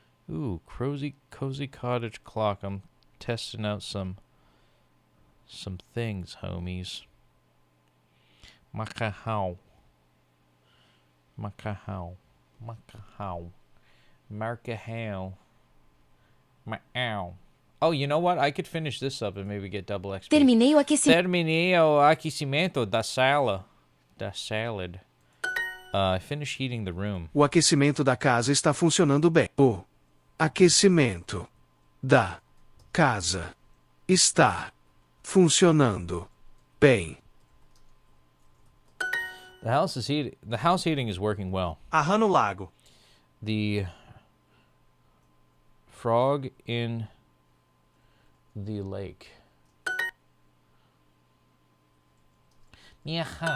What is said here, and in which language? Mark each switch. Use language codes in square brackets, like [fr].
[en] Ooh, cozy cottage clock. I'm testing out some things, homies. Macahau. [pt] Macarrão. Macarrão. Marcarrão. Macarrão. [en] Oh, you know what? I could finish this up and maybe get double XP. [pt] Terminei o aquecimento. Terminei o aquecimento da sala. Da salad. [en] I finished heating the room. [pt] O aquecimento da casa está funcionando bem. O aquecimento da casa está funcionando bem. [en] The house heating is working well. [pt] Arran no lago. [en] The frog in the lake. [pt] Minha.